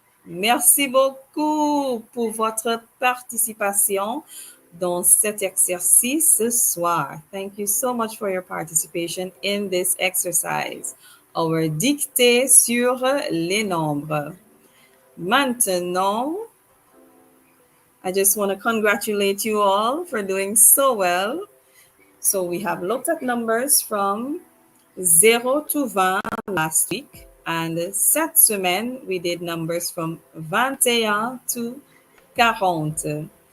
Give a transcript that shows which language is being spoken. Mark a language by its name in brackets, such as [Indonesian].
[French] Merci beaucoup pour votre participation dans cet exercice ce soir. [English] Thank you so much for your participation in this exercise. Our [French] dictée sur les nombres. Maintenant, [English] I just want to congratulate you all for doing so well. So we have looked at numbers from 0 to 20 last week. And [French] cette semaine, [English] we did numbers from 21 to 40.